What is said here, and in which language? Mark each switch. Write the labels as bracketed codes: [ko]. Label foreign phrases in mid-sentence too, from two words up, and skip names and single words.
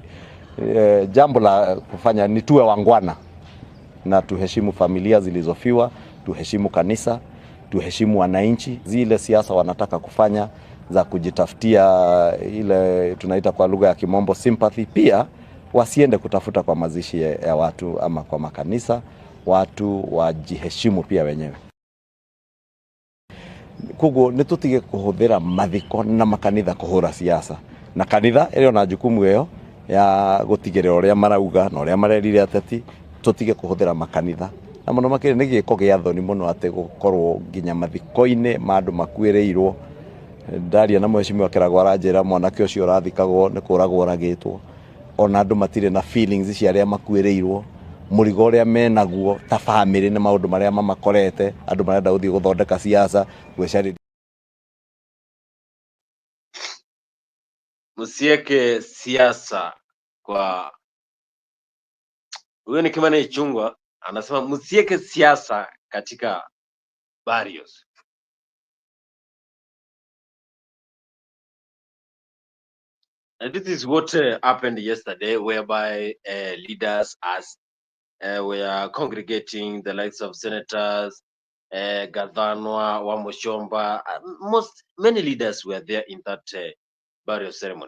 [sw] Jambo la kufanya ni tuwe wangwana na tuheshimu familia zilizofiwa, tuheshimu kanisa, tuheshimu wananchi. Zile siasa wanataka kufanya za kujitafutia ile tunaita kwa lugha ya kimombo sympathy, pia wasiende kutafuta kwa mazishi ya watu ama kwa makanisa. Watu wajiheshimu pia wenyewe. [ki] Kugo nitutige kuhuthira mathiko na makanitha kuhura siasa, na kanitha ĩrĩ na jukumu ĩyo ya gutigirira uria marauga na uria marerire ateti. Tutige kuhuthira makanitha na muno makire nĩ gĩko gĩa thoni mũno atĩ gũkorwo nginya mathiko-inĩ ma andũ makuĩrĩirwo. Ndaria na mheshimiwa Kĩrago aranjĩra mwanake ũcio ũrathikagwo nĩ kũragwo ũragĩtwo, ona andũ matirĩ na feelings cia arĩa makuĩrĩirwo. Mũrigo ũrĩa menaguo ta family nĩ maũndũ marĩa mamakorete, andũ marenda gũthiĩ gũthondeka siasa gwĩcarĩria. [sw] msieke siasa kwa huyo. Ni Kimani Ichung'wah anasema msieke siasa katika barrios. [en] And this is what happened yesterday, whereby leaders were congregating, the likes of senators, Gadhanwa, Wamushomba, many leaders were there in that burial ceremony.